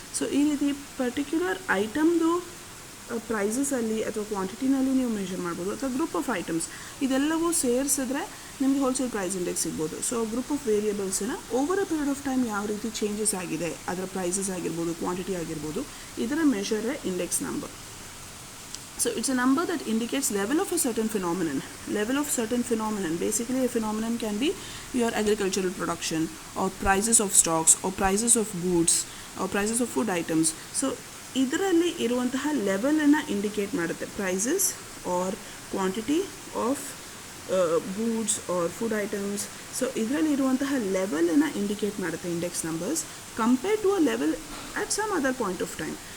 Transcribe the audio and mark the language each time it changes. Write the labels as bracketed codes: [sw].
[kn] So ಈ ರೀತಿ particular ಐಟಮ್ದು ಪ್ರೈಸಸಲ್ಲಿ ಅಥವಾ ಕ್ವಾಂಟಿಟಿನಲ್ಲಿ ನೀವು ಮೆಷರ್ ಮಾಡ್ಬೋದು, ಅಥವಾ ಗ್ರೂಪ್ ಆಫ್ ಐಟಮ್ಸ್ ಇದೆಲ್ಲವೂ ಸೇರಿಸಿದ್ರೆ ನಿಮಗೆ ಹೋಲ್ಸೇಲ್ ಪ್ರೈಸ್ ಇಂಡೆಕ್ಸ್ ಸಿಗ್ಬೋದು. So group of ವೇರಿಯಬಲ್ಸನ್ನ over a period of time ಯಾವ ರೀತಿ ಚೇಂಜಸ್ ಆಗಿದೆ, ಅದರ ಪ್ರೈಸಸ್ ಆಗಿರ್ಬೋದು, ಕ್ವಾಂಟಿಟಿ ಆಗಿರ್ಬೋದು, ಇದರ ಮೆಷರೇ index number. [en] So it's a number that indicates level of a certain phenomenon. Level of certain phenomenon. Basically a phenomenon can be your agricultural production or prices of stocks or prices of goods or prices of food items. [kn] So ಇದರಲ್ಲಿ ಇರುವಂತಹ ಲೆವೆಲನ್ನು indicate ಮಾಡುತ್ತೆ. [en] Prices or quantity of goods or food items. So [kn] ಇದರಲ್ಲಿ ಇರುವಂತಹ ಲೆವೆಲನ್ನು indicate ಮಾಡುತ್ತೆ [en] Index numbers compare to a level at some other point of time.